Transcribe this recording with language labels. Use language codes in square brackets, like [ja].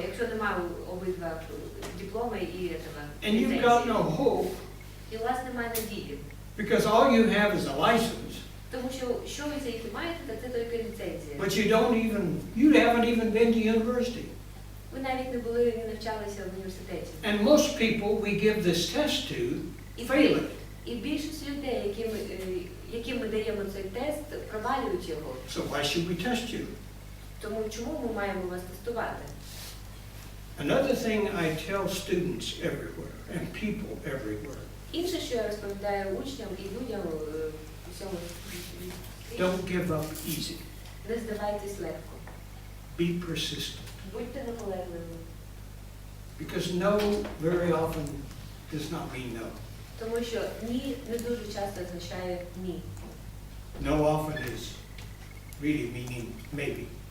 [uk] Якщо немає обидва диплома і [en] And you've got no hope [uk] і у вас немає надії. [en] because all you have is a license, [uk] Тому що ви тільки маєте, то це тільки ліцензія. [en] but you haven't even been to university. [uk] Ви навіть не були, не навчалися в університеті. [en] And most people we give this test to fail it. [uk] І більшість людей, яким ми даємо цей тест, провалюють його. [en] So why should we test you? [uk] Тому чому ми маємо вас тестувати? [en] Another thing I tell students everywhere and people everywhere, [uk] Інше, що я розповідаю учням і людям у всьому світі, [en] don't give up easy. [uk] не здавайтесь легко. [en] Be persistent. [uk] Будьте наполегливими. [en] Because no very often does not mean no. [uk] Тому що ні не дуже часто означає ні. [en] No often is really meaning maybe.